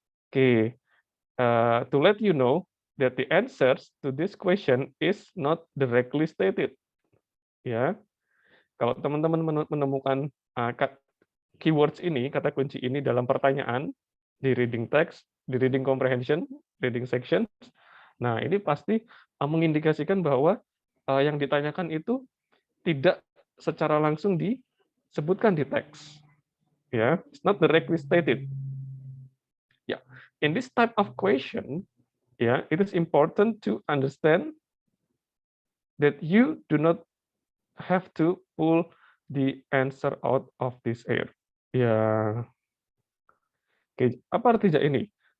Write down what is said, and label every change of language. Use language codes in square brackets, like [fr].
[en] Oke, to let you know that the answers to this question is not directly stated. [id] Ya, kalau teman-teman menemukan keywords ini, kata kunci ini dalam pertanyaan di reading text, di reading comprehension, reading section, nah ini pasti mengindikasikan bahwa yang ditanyakan itu tidak secara langsung disebutkan di teks. [en] Ya, it's not directly stated. Ya, in this type of question, ya, it is important to understand that you do not have to pull the answer out of this air. [id] Ya, oke, apa artinya ini?